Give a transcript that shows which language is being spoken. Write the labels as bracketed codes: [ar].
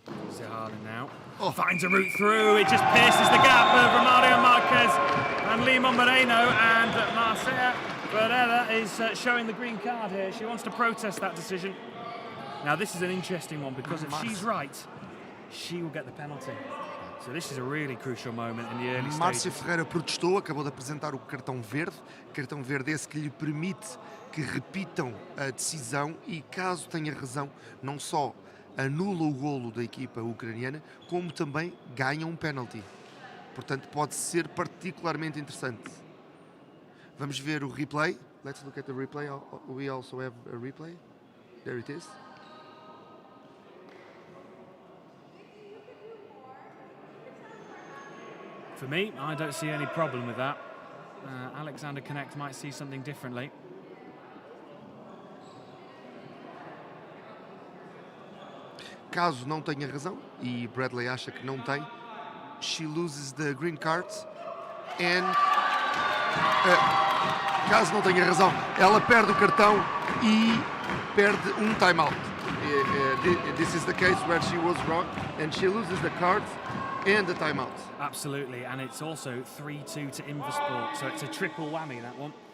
[en] Zaharlin now. Finds a route through. It just pierces the gap of Romario Marquez and Limon Moreno, and Marcela Ferreira is showing the green card here. She wants to protest that decision. Now this is an interesting one because if she's right, she will get the penalty. So this is a really crucial moment in the early stages. [pt] Márcia Ferreira protestou, acabou de apresentar o cartão verde esse que lhe permite que repitam a decisão e, caso tenha razão, não só anula o golo da equipa ucraniana, como também ganha um penalty. Portanto, pode ser particularmente interessante. Vamos ver o replay. [en] Let's look at the replay. We also have a replay. There it is. For me, I don't see any problem with that. Alexander Connect might see something differently. [pt] Caso não tenha razão, e Bradley acha que não tem, [en] she loses the green card and... [pt] caso não tenha razão, ela perde o cartão e perde um timeout. [en] This is the case where she was wrong and she loses the card and the timeout. Absolutely, and it's also 3-2 to Invasport, so it's a triple whammy, that one.